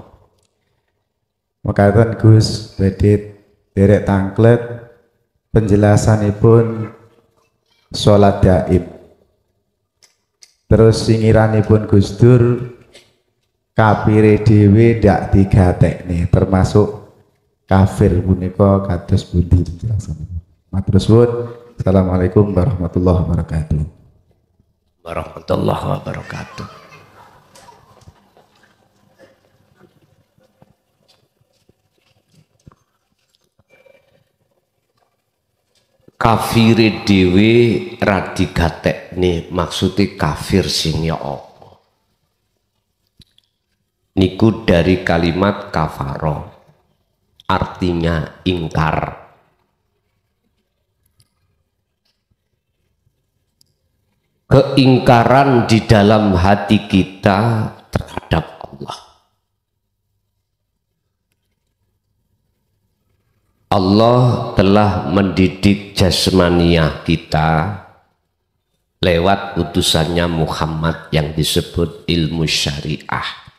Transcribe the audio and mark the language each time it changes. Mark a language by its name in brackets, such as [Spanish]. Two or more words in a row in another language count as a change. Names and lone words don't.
[Javanese] Mekaten Gus badhe derek tangklet penjelasanipun sholat gaib. Terus singiranipun Gus Dur kafire dhewe ndak digatekne, termasuk kafir punika kados pundi penjelasanipun. Matur suwun. [Arabic] السلام عليكم ورحمة الله وبركاته. ورحمة الله وبركاته. [Javanese] Kafire dhewe ra digatekne, maksude kafir sing ya apa? [Indonesian] Niku dari kalimat kafaro, artinya ingkar. Keingkaran di dalam hati kita terhadap Allah. Allah telah mendidik jasmaniah kita lewat utusannya Muhammad yang disebut ilmu syariah.